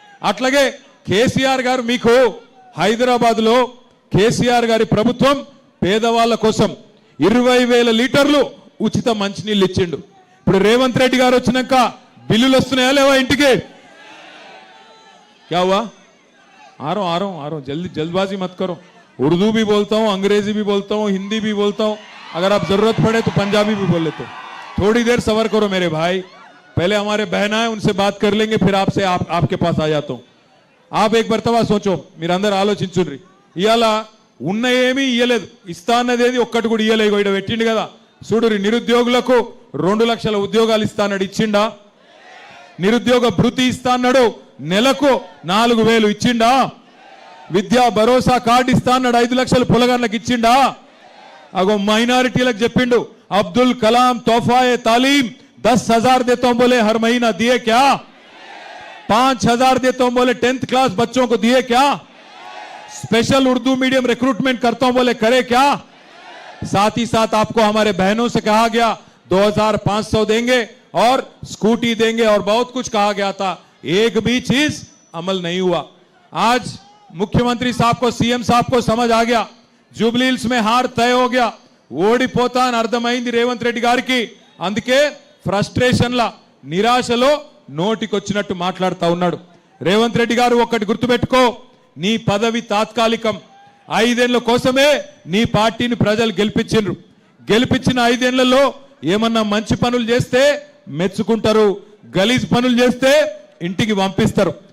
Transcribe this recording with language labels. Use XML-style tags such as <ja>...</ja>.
<te>అట్లాగే కేసీఆర్ గారు మీకు హైదరాబాద్ లో కేసీఆర్ గారి ప్రభుత్వం పేదవాళ్ళ కోసం 20,000 లీటర్లు ఉచిత మంచినీళ్ళు ఇచ్చిండు. ఇప్పుడు రేవంత్ రెడ్డి గారు వచ్చినాక బిల్లులు వస్తున్నాయా లేవా ఇంటికి?</te> <hi>क्या हुआ? आ रहा हूं जल्दबाजी मत करो। उर्दू भी बोलता हूं, अंग्रेजी भी बोलता हूं, हिंदी भी बोलता हूं, अगर आप जरूरत पड़े तो पंजाबी भी बोल लेते हो। थोड़ी देर सबर करो मेरे भाई, पहले हमारे बहना है उनसे बात कर लेंगे, फिर आपसे आपके पास आ जाता हूं। आप एक मरतबा सोचो,</hi> <te>మీరు అందరూ ఆలోచించుర్రి. ఇయాల ఉన్న ఏమీ ఇయ్యలేదు, ఇస్తా అన్నదేది ఒక్కటి కూడా ఇయ్యలేదు. ఇక్కడ పెట్టిండు కదా చూడురి, నిరుద్యోగులకు 2 లక్షల ఉద్యోగాలు ఇస్తా అన్నాడు, ఇచ్చిండా? నిరుద్యోగ భృతి ఇస్తా అన్నాడు, నెలకు 4,000 ఇచ్చిండా? విద్యా భరోసా కార్డు ఇస్తా అన్నాడు, 5 లక్షలు పొలగాళ్ళకి ఇచ్చిండా? అగో మైనారిటీలకు చెప్పిండు,</te> <hi>అబ్దుల్ కలాం తోఫాయే తాలీం 10,000 देता हूं बोले हर महीना, दिए क्या? 5,000 देता हूं बोले 10th क्लास बच्चों को, दिए क्या? स्पेशल उर्दू मीडियम रिक्रूटमेंट करता हूं बोले, करे क्या? साथ ही साथ आपको हमारे बहनों से कहा गया 2,500 देंगे और स्कूटी देंगे और बहुत कुछ कहा गया था, एक भी चीज अमल नहीं हुआ। आज मुख्यमंत्री साहब को, सीएम साहब को समझ आ गया, जुबली हिल्स में हार तय हो गया,</hi> <te>ఓడిపోతా అని అర్థమైంది రేవంత్ రెడ్డి గారికి. అందుకే ఫ్రస్ట్రేషన్ లా, నిరాశలో నోటికొచ్చినట్టు మాట్లాడుతూ ఉన్నాడు. రేవంత్ రెడ్డి గారు ఒక్కటి గుర్తుపెట్టుకో, నీ పదవి తాత్కాలికం. 5 ఏళ్ల కోసమే నీ పార్టీని ప్రజలు గెలిపించిండ్రు. గెలిపించిన 5 ఏళ్లలో ఏమన్నా మంచి పనులు చేస్తే మెచ్చుకుంటారు, గలీజ్ పనులు చేస్తే ఇంటికి పంపిస్తారు.</te>